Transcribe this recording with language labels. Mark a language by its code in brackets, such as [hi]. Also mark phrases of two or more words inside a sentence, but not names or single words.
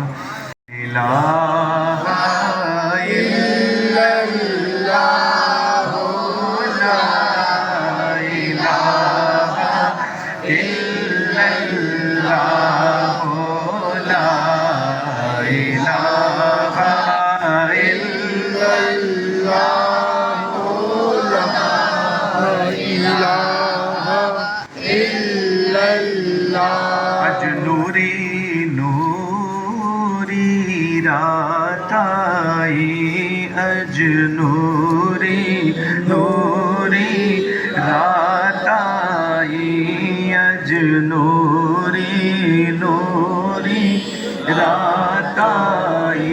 [ar] إله إلا الله لا إله إلا الله لا إله إلا الله. [pa] अज नूरी नूरी रात आई, अज नूरी नूरी रात आई, अज नूरी नूरी रात आई।